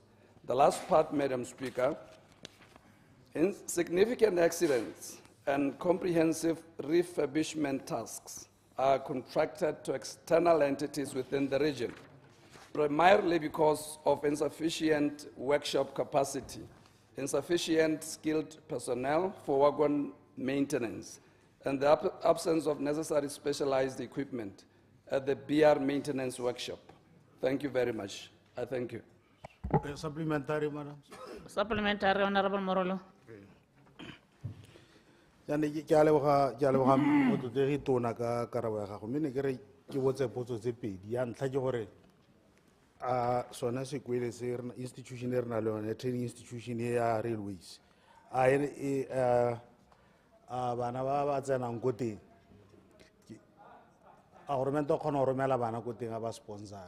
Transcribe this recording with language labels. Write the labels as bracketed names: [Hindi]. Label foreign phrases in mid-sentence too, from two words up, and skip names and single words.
[English] The last part, Madam Speaker, in significant accidents and comprehensive refurbishment tasks are contracted to external entities within the region, primarily because of insufficient workshop capacity, insufficient skilled personnel for wagon maintenance, and the absence of necessary specialized equipment at the BR maintenance workshop. Thank you very much. I thank you. Supplementary, Madam. Supplementary, Honorable Morolo. [Tswana] Ke a leboga motsotsegi tona ka karabo ya gago, mme ne ke re ke botse potso tse pedi. Ya ntlha ke gore a sona sekwele se institution e re na le yone, [English] training institution [Tswana] ya railways, a bana ba tsenang ko teng a government o kgona go romela bana ko teng a ba sponsora.